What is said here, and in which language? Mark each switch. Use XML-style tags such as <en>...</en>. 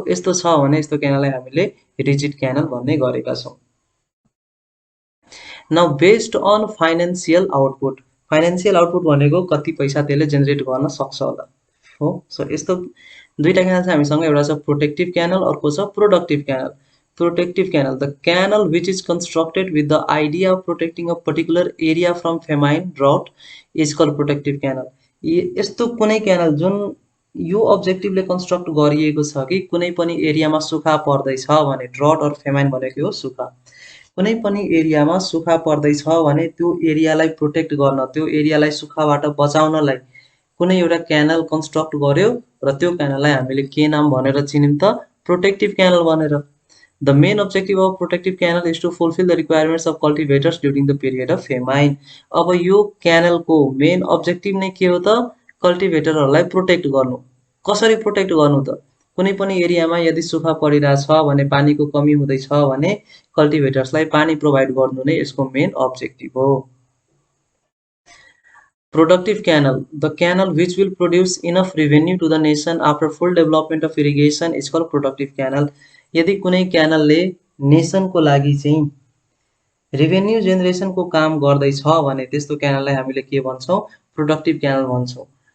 <ne>यस्तो छ भने यस्तो क्यानललाई हामीले रिजिड क्यानल भन्ने गरेका छौँ।</ne> <en>now based on financial output,</en> <ne>financial output भनेको कति पैसा त्यसले जेनेरेट गर्न सक्छ होला हो। सो यस्तो दुईटा क्यानल छ हामीसँग, एउटा छ प्रोटेक्टिभ क्यानल, अर्को छ productive canal.</ne> <en>Protective canal, the canal which is constructed with the idea of protecting a particular area from famine drought is called protective canal.</en> <ne>यस्तो कुनै क्यानल जुन यो अब्जेक्टिभले कन्स्ट्रक्ट गरिएको छ कि कुनै पनि एरियामा सुखा पर्दैछ भने, ड्रट अर फेमाइन भनेको हो सुखा, कुनै पनि एरियामा सुखा पर्दैछ भने त्यो एरियालाई प्रोटेक्ट गर्न, त्यो एरियालाई सुखाबाट बचाउनलाई कुनै एउटा क्यानल कन्स्ट्रक्ट गर्यो र त्यो क्यानललाई हामीले के नाम भनेर चिन्यौँ त प्रोटेक्टिभ क्यानल भनेर।</ne> <en>The main objective of protective canal is to fulfil the requirements of cultivators during the period of famine.</en> <ne>अब यो क्यानलको मेन अब्जेक्टिभ नै के हो त कल्टिभेटरहरूलाई प्रोटेक्ट गर्नु। कसरी प्रोटेक्ट गर्नु त, कुनै पनि एरियामा यदि सुखा परिरहेछ भने, पानीको कमी हुँदैछ भने कल्टिभेटर्सलाई पानी प्रोभाइड गर्नु नै यसको मेन अब्जेक्टिभ हो।</ne> <en>Productive canal, the canal which will produce enough revenue to the nation after full development of irrigation is called productive canal.</en> <ne>यदि कुनै क्यानलले नेसनको लागि चाहिँ रेभेन्यू जेनेरेसनको काम गर्दैछ भने त्यस्तो क्यानललाई हामीले के भन्छौँ प्रोडक्टिभ क्यानल भन्छौँ।</ne>